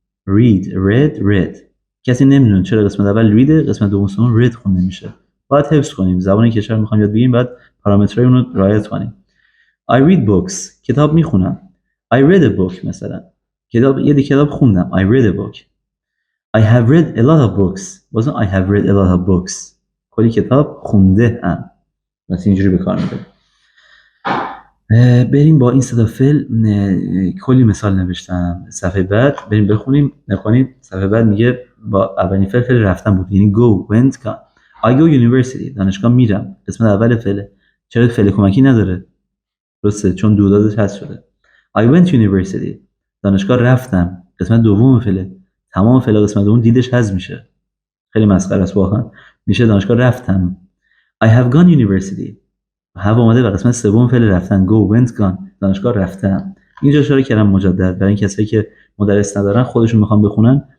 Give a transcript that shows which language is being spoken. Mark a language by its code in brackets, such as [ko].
[fa] read کسی نمیدونه چرا قسمت اول read قسمت دوم read خونده میشه. باید حفظ کنیم. زبان کشور میخوایم یاد بگیریم، باید پارامترهای اون رو رعایت کنیم. [en] I read books [fa] کتاب میخونم. [en] I read a book [fa] مثلا یه کتاب خوندم. [en] I read a book. I have read a lot of books. [fa] بازم [en] I have read a lot of books. [fa] کلی کتاب خونده هم. مثلا اینجوری به کار میبریم. بریم با این صدا فعل کلی مثال نوشتم. صفحه بعد بریم بخونیم. صفحه بعد میگه با اولین فعل رفتن بود، یعنی go went gone. [en] I go university [fa] دانشگاه میرم. قسمت اول فعله. چرا فعل کمکی نداره؟ درسته، چون دودادش حذف شده. [en] I went university [fa] دانشگاه رفتم. قسمت دوم فعله. تمام فعل قسمت دوم دیدش حذف میشه. خیلی مسخره است واقعا. میشه دانشگاه رفتم. [en] I have gone university [fa] have اومده و قسمت سوم فعل رفتن go went gone دانشگاه رفتم. اینجا اشاره کردم مجدد برای این کسایی که مدرس ندارن خودشون میخوان بخونن.